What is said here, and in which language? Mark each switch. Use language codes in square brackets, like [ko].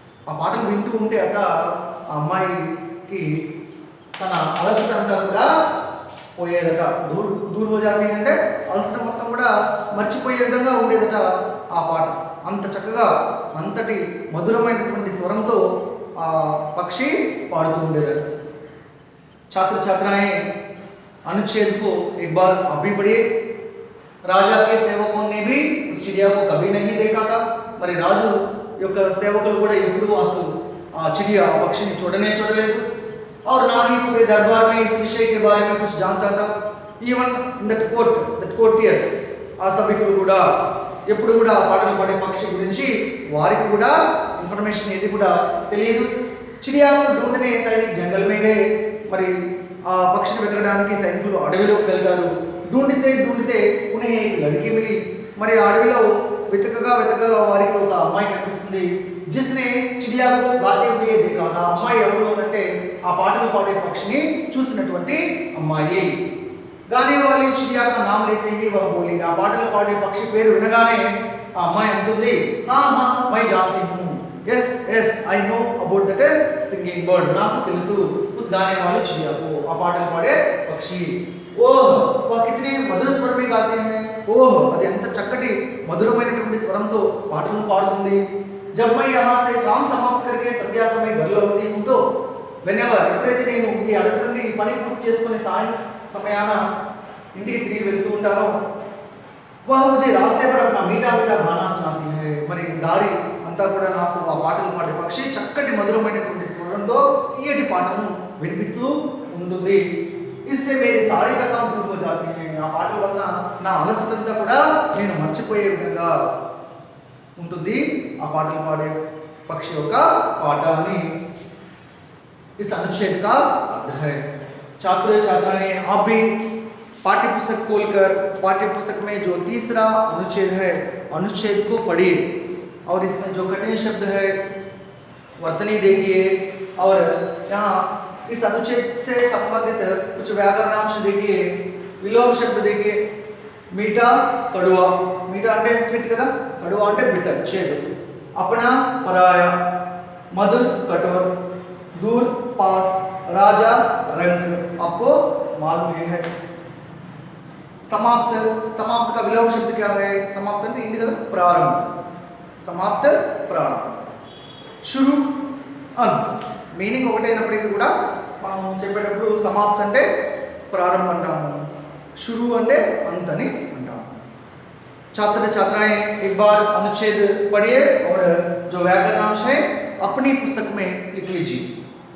[te] ఆ పాటలు వింటూ ఉంటే అట ఆ అమ్మాయికి తన అలసట అంతా కూడా పోయేదట. [hi] దూర్ హో జాతే [te] అంటే అలసట మొత్తం కూడా మర్చిపోయే విధంగా ఉండేదట ఆ పాట. అంత చక్కగా అంతటి మధురమైనటువంటి స్వరంతో ఆ పక్షి పాడుతూ ఉండేదట. [hi] छात्र छात्राएं अनुच्छेद को एक बार आप भी पढ़िए. राजा के सेवकों ने भी उस चिड़िया को कभी नहीं देखा था. [te] మరి రాజు యొక్క సేవకులు కూడా ఎప్పుడూ అసలు ఆ చిడియా ఆ పక్షిని చూడలేదు. [hi] और ना ही पूरे दरबार में इस विषय के बारे में कुछ जानता था. [en] even in that courtiers [te] ఆ సభికులు కూడా ఎప్పుడు కూడా ఆ పాటలు పాడే పక్షి గురించి వారికి కూడా ఇన్ఫర్మేషన్ ఏది కూడా తెలియదు. [hi] चिड़िया को ढूंढने सैनिक जंगल में गए. [te] మరి ఆ పక్షిని వెతకడానికి సైనికులు అడవిలోకి వెళ్తారు. [hi] ढूंढते उन्हें एक लड़की मिली. [te] మరి ఆ అడవిలో వెతకగా వారికి ఒక అమ్మాయి కనిపిస్తుంది. [hi] जिसने चिड़िया को गाते हुए देखा था. [te] అమ్మాయి ఎవరు అంటే ఆ పాటలు పాడే పక్షిని చూసినటువంటి అమ్మాయి. [hi] गाने वाली चिड़िया का नाम लेते ही वह बोली. [te] ఆ పాటలు పాడే పక్షి పేరు వినగానే ఆ అమ్మాయి అంటుంది, [hi] हाँ मैं जानती हूँ. [en] yes I know about that singing bird. [te] నాకు తెలుసు [hi] उस गाने वाली चिड़िया को, [te] ఆ పాటలు పాడే పక్షి. [hi] ఓహ్ वह कितने मधुर स्वर में गाते हैं. [te] ఓహ్ అది ఎంత చక్కటి మధురమైనటువంటి స్వరంతో పాటలు పాడుతుంది. [hi] जब मैं यहाँ से काम समाप्त करके संध्या समय घर लौटती हूँ तो whenever [te] ఎప్పుడైతే నేను ఈ అడవి నుండి పని పూర్తి చేసుకుని సాయం సమయాన ఇంటికి తిరిగి వెళ్తూ ఉంటానో [hi] वह मुझे रास्ते पर अपना मीठा गाना सुनाती है. [te] మరి దారి అంతా కూడా నాకు ఆ పాటలు పాడే పక్షి చక్కటి మధురమైనటువంటి స్వరంతో తీయటి పాటను వినిపిస్తూ ఉంటుంది. [hi] इससे मेरी सारी थकान दूर हो जाती है. [te] ఆ పాటల వలన నా అలసటంతా కూడా నేను మర్చిపోయే విధంగా ఉంటుంది ఆ పాటలు పాడే పక్షి యొక్క పాట అని [hi] इस अनुच्छेद का अर्थ है. छात्र छात्राएं आप भी पाठ्य पुस्तक खोलकर पाठ्य पुस्तक में जो तीसरा अनुच्छेद है अनुच्छेद को पढ़िए और इसमें जो कठिन शब्द है वर्तनी देखिए और यहाँ इस अनुच्छेद से संबंधित कुछ व्याकरणांश देखिए. विलोम शब्द देखिए. मीठा कड़वा, [te] मीठा అంటే స్వీట్ కదా, కడువా అంటే బిటర్ చేదు. [hi] अपना पराया, मधुर कठोर, दूर पास, राजा रंग. आपको मालूम है. समाप्त का विलोम शब्द क्या है. [te] समाप्त అంటే ఇంటి కదా, ప్రారంభం. समाप्त ప్రారంభం. [hi] शुरू अंत [te] మీనింగ్ ఒకటైనప్పటికీ కూడా మనం చెప్పేటప్పుడు సమాప్త అంటే ప్రారంభం అంటాము, शुरू అంటే अंत అని అంటాము. [hi] छात्र छात्राएं एक बार अनुच्छेद पढ़िए और जो व्याकरणांश है अपनी पुस्तक में लिख लीजिए.